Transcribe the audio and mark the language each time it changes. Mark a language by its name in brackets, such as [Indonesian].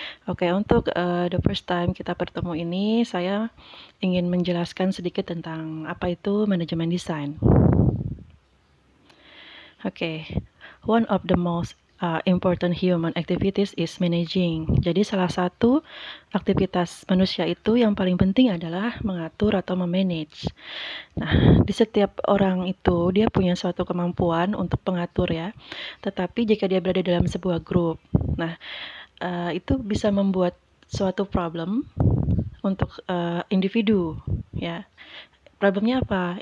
[Indonesian] Oke, untuk [English] the first time [Indonesian] kita bertemu ini, saya ingin menjelaskan sedikit tentang apa itu manajemen desain. [English] Oke, one of the most important human activities is managing. [Indonesian] Jadi salah satu aktivitas manusia itu yang paling penting adalah mengatur atau memanage. Nah, di setiap orang itu dia punya suatu kemampuan untuk mengatur ya. Tetapi jika dia berada dalam sebuah grup, nah itu bisa membuat suatu problem untuk individu ya. Problemnya apa?